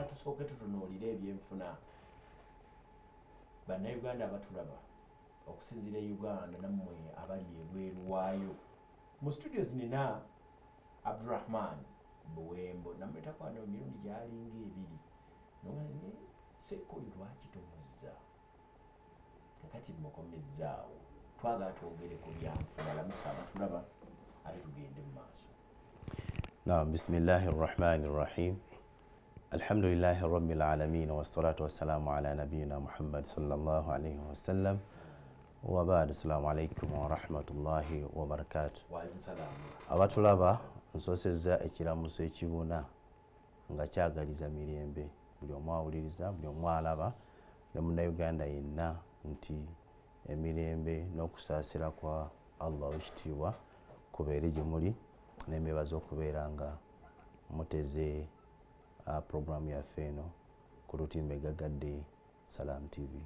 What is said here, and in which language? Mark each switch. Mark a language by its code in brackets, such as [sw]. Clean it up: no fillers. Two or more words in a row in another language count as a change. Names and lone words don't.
[lg] tusooke tutunuulire ebyenfuna bannayuganda abatulaba okusinziira Uganda nammwe abali ebweru waayo mu studios nina Abdurrahman Buwembo namwetakwana emirundi gyalinga 2 nongane sekoyo lwaki tomuzza kakati mukomezzaawo twagala twogere ku byanfuna lamusa abatulaba ate tugende mu maaso. [ar] نعم بسم الله الرحمن الرحيم الحمد لله رب العالمين والصلاة والسلام على نبينا محمد صلى الله عليه وسلم وبعد السلام عليكم ورحمة الله وبركاته. وعليكم السلام. [lg] abatulaba nsosezza ekiramuso ekibuna nga kyagaliza mirembe buli omu awuliriza buli omu alaba ne munnayuganda yenna nti emirembe n'okusaasira kwa Allah ekitiibwa kubeere gye muli n'emyebaza okubeera nga muteze programu yaffe eno ku lutimbe gagadde Salam TV.